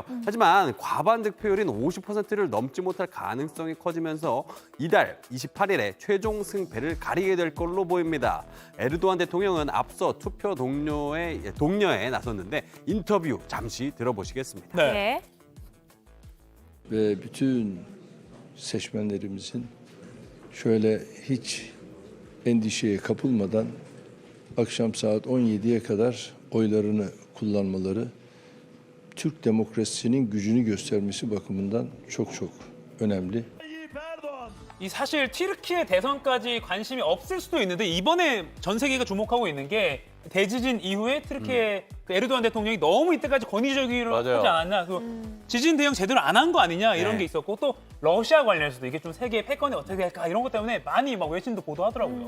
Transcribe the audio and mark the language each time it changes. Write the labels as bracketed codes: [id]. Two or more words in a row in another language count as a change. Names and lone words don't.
[ko] 하지만 과반 득표율인 50%를 넘지 못할 가능성이 커지면서 이달 28일에 최종 승패를 가리게 될 걸로 보입니다. 에르도안 대통령은 앞서 투표 독려에 나섰는데 인터뷰 잠시 들어보시겠습니다. 네. [tr] Ve bütün seçmenlerimizin şöyle hiç endişeye kapılmadan akşam saat 17'ye kadar oylarını kullanmaları Türk demokrasisinin gücünü göstermesi bakımından çok önemli. [ko] 이 사실 튀르키예 대선까지 관심이 없을 수도 있는데 이번에 전 세계가 주목하고 있는 게 대지진 이후에 튀르키예 그 에르도안 대통령이 너무 이때까지 권위적으로 하지 않았나. 지진 대응 제대로 안 한 거 아니냐 이런 게 있었고 또 러시아 관련해서도 이게 좀 세계 패권이 어떻게 될까 이런 것 때문에 많이 막 외신도 보도하더라고요.